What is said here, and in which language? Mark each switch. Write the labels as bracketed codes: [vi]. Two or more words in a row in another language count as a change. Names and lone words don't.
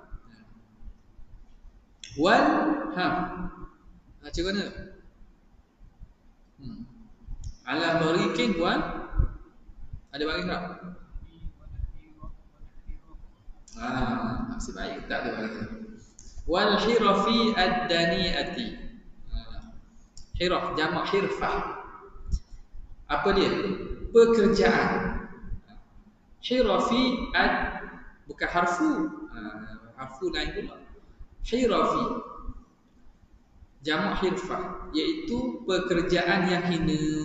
[ms] Wal macam mana? [ar] على طريق [ms] wal ada bagi tak? Masih baik tak ada bagi. [ar] والحرف الدنيئة. [ms] Hiraf jamak hirfah. Apa dia? Pekerjaan. Hirafi bukan harfu. Harfu lain pula. Hirafi jamak hirfah, iaitu pekerjaan yang hina.